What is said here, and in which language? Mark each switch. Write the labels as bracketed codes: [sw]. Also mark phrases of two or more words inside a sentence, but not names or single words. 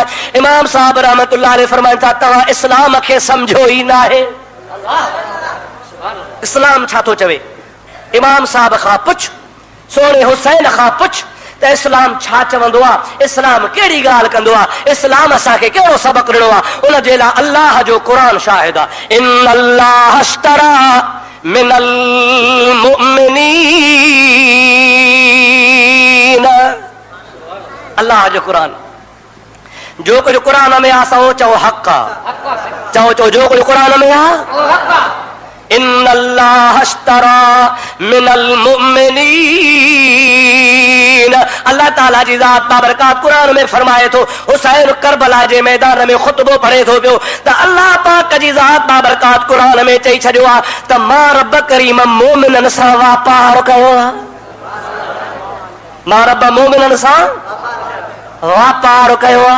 [sd] इमाम साहब [ar] رحمة الله عليه [sd] फरमाइनि था तव्हां इस्लाम खे सम्झो ई न आहे। इस्लाम छा थो चवे? इमाम साहब खां पुछ, सोणे हुसैन खां पुछ त इस्लाम छा चवंदो आहे, इस्लाम कहिड़ी ॻाल्हि कंदो आहे, इस्लाम असांखे कहिड़ो सबक़ ॾिनो आहे। उन जे लाइ अल्लाह जो क़ुरान शाहिद आहे। [ar] إن الله اشترى من المؤمنين. [sd] अल्लाह जो क़ुरान, जो कुझु क़ुरान में आहे सो चओ हक़ आहे। चओ जो कुझु क़ुरान में आहे [ar] إن الله اشترى من المؤمنين. [sd] अल्लाह ताला जी ज़ात बाबरकात कुरान में फरमाए थो, हुसैन करबला जे मैदान में खुतबो पढ़े थो पियो त अल्लाह पाक जी ज़ात बाबरकात कुरान में चई छॾियो आहे त मां रब करीम मोमिननि सां वापार कयो आहे। मां रब मोमिननि सां वापार कयो आहे।